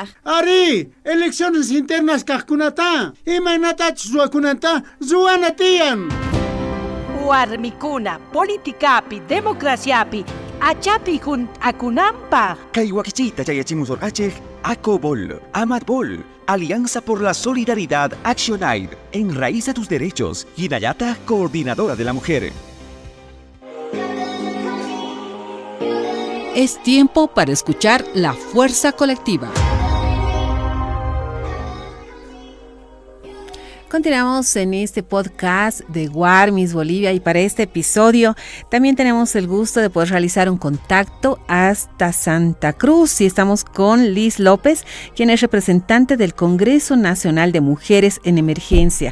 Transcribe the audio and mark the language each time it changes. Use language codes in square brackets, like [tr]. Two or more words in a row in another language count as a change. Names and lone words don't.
[qu] Ari, [es] elecciones internas [qu] kaqkunata, imaynatachus ruwakunanta ruwana tiyan. Warmikuna, politikapi, democraciapi, achapi juntakunampa. Kay wakichita chayachimusorqachik, ACOBOL, AMATBOL, Alianza por la Solidaridad ActionAid, Enraiza tus Derechos, Hinayata, Coordinadora de la Mujer. [es] Es tiempo para escuchar La Fuerza Colectiva. Continuamos en este podcast de Warmis Bolivia y para este episodio también tenemos el gusto de poder realizar un contacto hasta Santa Cruz y estamos con Liz López, quien es representante del Congreso Nacional de Mujeres en Emergencia.